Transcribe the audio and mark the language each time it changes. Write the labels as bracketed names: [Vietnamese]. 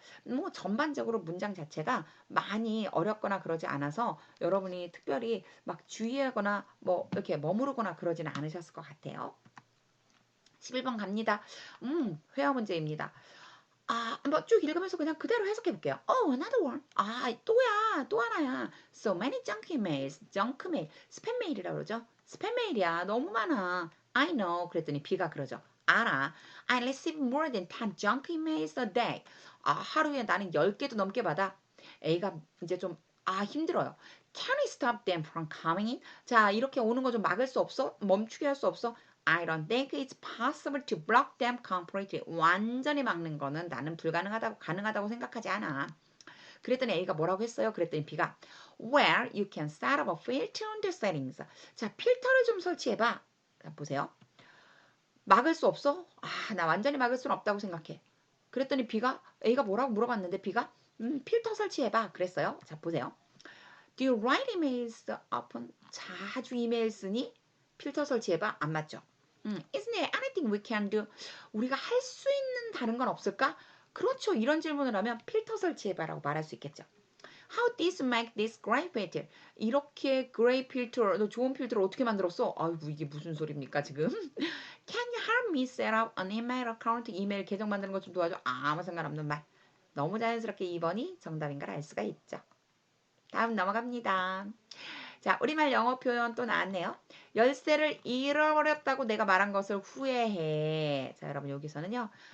[Korean] 뭐 전반적으로 문장 자체가 많이 어렵거나 그러지 않아서 여러분이 특별히 막 주의하거나 뭐 이렇게 머무르거나 그러지는 않으셨을 것 같아요. 11번 갑니다. 회화 문제입니다. 한번 쭉 읽으면서 그냥 그대로 해석해 볼게요. [English] Oh, another one. [Korean] 또야, 또 하나야. [English] So many junk emails. junk mail. [Korean] 스팸 메일이라고 그러죠. 스팸 메일이야. 너무 많아. [English] I know. [Korean] 그랬더니 B가 그러죠. 알아. [English] I receive more than 10 junk emails a day. [Korean] 하루에 나는 10개도 넘게 받아. A가 이제 좀, 힘들어요. [English] Can we stop them from coming in? [Korean] 자, 이렇게 오는 거 좀 막을 수 없어? 멈추게 할 수 없어? [English] I don't think it's possible to block them completely. [Korean] 완전히 막는 거는 나는 가능하다고 생각하지 않아. 그랬더니 A가 뭐라고 했어요? 그랬더니 B가 [English] Well, you can set up a filter on the settings. [Korean] 자, 필터를 좀 설치해봐. 자, 보세요. 막을 수 없어? 나 완전히 막을 수는 없다고 생각해. 그랬더니 A가 뭐라고 물어봤는데 B가 필터 설치해봐. 그랬어요. 자, 보세요. [English] Do you write emails often? [Korean] 자주 이메일 쓰니? 필터 설치해봐. 안 맞죠? [English] Isn't there anything we can do? [Korean] 우리가 할 수 있는 다른 건 없을까? 그렇죠. 이런 질문을 하면 필터 설치해봐라고 말할 수 있겠죠. [English] How did you make this gray filter? [Korean] 이렇게 그레이 필터, 너 좋은 필터를 어떻게 만들었어? 아이고 이게 무슨 소리입니까 지금? [English] Can you help me set up an email account? [Korean] 이메일 계정 만드는 것 좀 도와줘. 아무 상관없는 말. 너무 자연스럽게 2번이 정답인 걸 알 수가 있죠. 다음 넘어갑니다. 자, 우리말 영어 표현 또 나왔네요. 열쇠를 잃어버렸다고 내가 말한 것을 후회해. 자, 여러분 여기서는요.